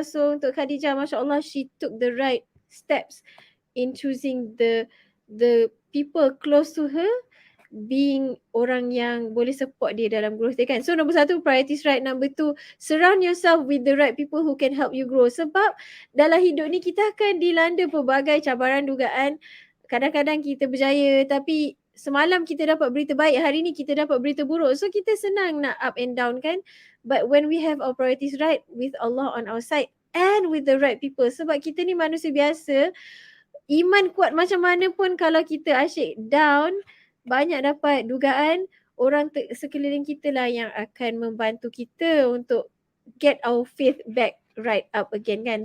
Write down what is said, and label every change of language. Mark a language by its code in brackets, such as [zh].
[en] So untuk Khadijah, Masya Allah, she took the right steps in choosing the people close to her, being [ms] orang yang boleh support dia dalam growth dia kan. [en] So [ms] nombor satu, [en] priorities right. Number two, surround yourself with the right people who can help you grow. [ms] Sebab dalam hidup ni kita akan dilanda pelbagai cabaran, dugaan. Kadang-kadang kita berjaya tapi semalam kita dapat berita baik, hari ni kita dapat berita buruk. So kita senang nak [en] up and down [ms] kan. [en] But when we have our priorities right, with Allah on our side and with the right people. [ms] Sebab kita ni manusia biasa, iman kuat macam mana pun kalau kita asyik down, banyak dapat dugaan, orang sekeliling kita lah yang akan membantu kita untuk [en] get our faith back right up again [ms] kan.